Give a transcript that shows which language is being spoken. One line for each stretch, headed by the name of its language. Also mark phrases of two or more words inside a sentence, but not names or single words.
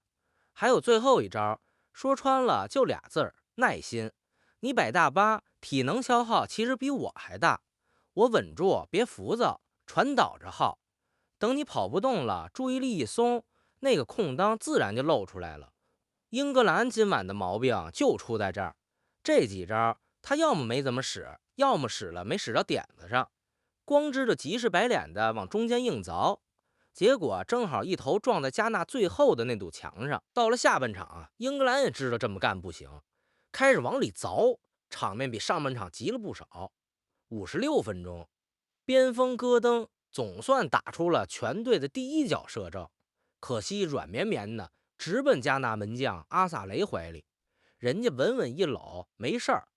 Chinese: 還有最後一招，說穿了就俩字兒，耐心。你擺大巴，體能消耗其實比我還大，我穩住，別浮躁，傳導着耗。等你跑不動了，注意力一鬆，那個空當自然就露出來了。英格蘭今晚的毛病就出在這兒，這幾招他要麼沒怎麼使，要麼使了沒使到點子上，光知道急赤白臉的往中間硬凿，結果正好一頭撞在加納最後的那堵牆上。到了下半场英格蘭也知道這麼幹不行，開始往裡鑿，场面比上半场急了不少。56分鐘，邊鋒戈登總算打出了全队的第一脚射正，可惜軟綿綿的直奔加纳门将阿萨雷怀里，人家稳穩一搂，没事儿。